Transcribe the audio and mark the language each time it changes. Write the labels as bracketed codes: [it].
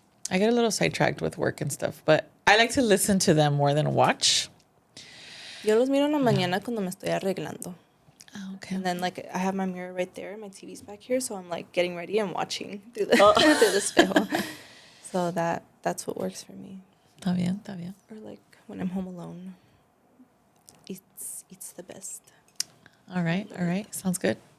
[en] I get a little sidetracked with work and stuff, but I like to listen to them more than watch. [es] Yo los miro en la mañana cuando me estoy arreglando. [en] Oh, okay. And then, like, I have my mirror right there. My TV's back here. So I'm, like, getting ready and watching through the, through the espejo. So that's what works for me. [es] Está bien, está bien. [en] Or, like, when I'm home alone. It's the best. All right. Sounds good.